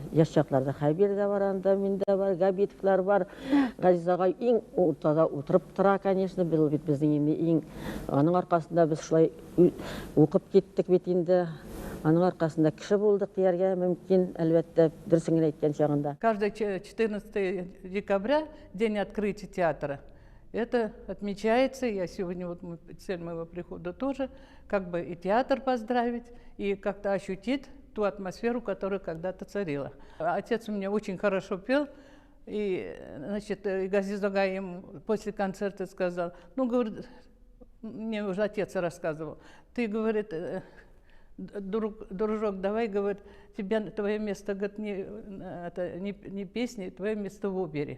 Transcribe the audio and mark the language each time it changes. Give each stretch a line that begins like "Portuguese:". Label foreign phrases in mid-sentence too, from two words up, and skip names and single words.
Tatar: Яшь чакларда Хәбир дә бар, анда миндә бар, Габитовлар бар. Газиз агай иң уртада утырып тора, конечно, бил бит безнең иң. Аның аркасында без шулай укып киттек бит инде. Аның аркасында кеше булдык дияргә мөмкин, әлбәттә, дөресен әйткән чагында.
Russian: Каждое 14 декабря, день открытия театра, это отмечается. Я сегодня, вот цель моего прихода тоже, как бы и театр поздравить, и как-то ощутить ту атмосферу, которая когда-то царила. Отец у меня очень хорошо пел, и, значит, Газиз агай ему после концерта сказал, ну, говорит, мне уже отец рассказывал, ты, говорит, дружок, давай, говорит, твое место, говорит, не песни, твое место в опере.